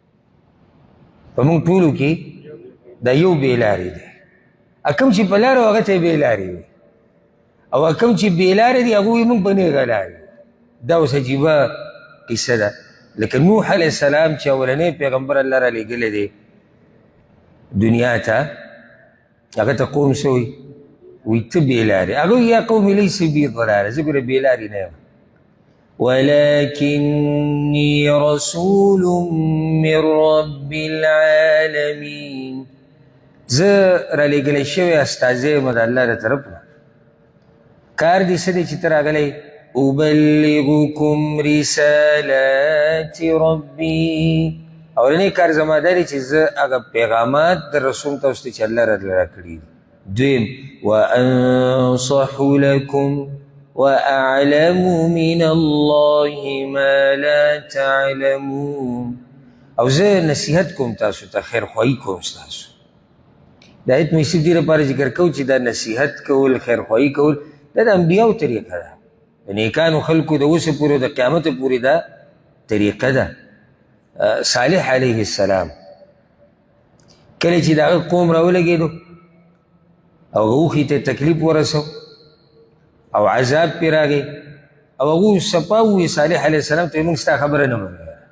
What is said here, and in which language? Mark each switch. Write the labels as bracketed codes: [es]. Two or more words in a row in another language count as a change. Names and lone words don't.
[ps] په موږ ټولو کې دا یو بېلارې دی کوم چې په لاره و هغه ته یې بېلارې وي او کوم چې بېلارې دي هغه وایي موږ په نیغه لارې دا اوس عجیبه قصه ده لکه نوح [ar] علیه السلام [ps] چې اولنی پیغمبر الله را لېږلی دی دنیا ته هغه ته قوم څه وایي وایي ته بېلارې هغه وایي [ar] یا قوم لیس بي ضلاله [ps] زه ګوره بېلارې نه یم [ar] ولكني رسول من رب العالمین [ps] زه را لېږلی شوی استازی یم د الله د طرف نه کار دې څه دی چې ته راغلی [ar] أبلغكم رسالات ربي [ps] اولنی کار زما دا دی چې زه هغه پیغامات د رسول تاسو ته چې الله راکړي دي دویم [ar] وأنصح لكم وأعلم من الله ما لا تعلمون [ps] او زه نصیحت کوم تاسو ته خیرخواهي کوم ستاسو د آیت محسوب دې لپاره ذکر کوو چې دا نصیحت کول خیرخواهي کول دا د انبیاو طریقه ده د نیکانو خلکو د اوسه پورې د قیامت پورې دا طریقه ده صالح [ar] علیه السلام [ps] کله چې د هغه قوم راولګېدو او هغه اوښي ته تکلیف ورسو او عذاب پرې راغی او هغه صفا ووایي صالح [ar] علیه السلام [ps] ته موږ ستا خبره نه منو